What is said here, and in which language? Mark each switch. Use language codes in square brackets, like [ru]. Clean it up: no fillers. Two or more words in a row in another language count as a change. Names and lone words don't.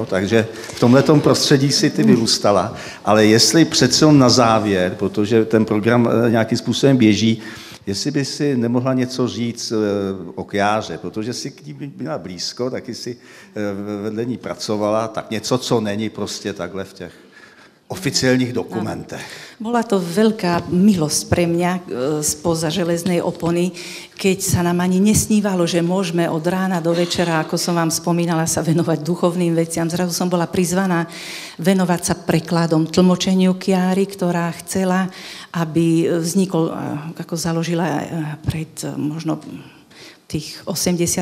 [cs] Takže v tomhletom prostředí si ty vyrůstala. Ale jestli přece na závěr, protože ten program nějakým způsobem běží, jestli by si nemohla něco říct o Kjáře, protože si k ní byla blízko, taky si vedle ní pracovala, tak něco, co není prostě takhle v těch oficiálnych dokumentech. [sk] Bola to veľká milosť pre mňa spoza železnej opony, keď sa nám ani nesnívalo, že môžeme od rána do večera, ako som vám spomínala, sa venovať duchovným veciam. Zrazu som bola prizvaná venovať sa prekladom, tlmočeniu Chiary, ktorá chcela, aby vznikol, ako založila pred možno tých 80.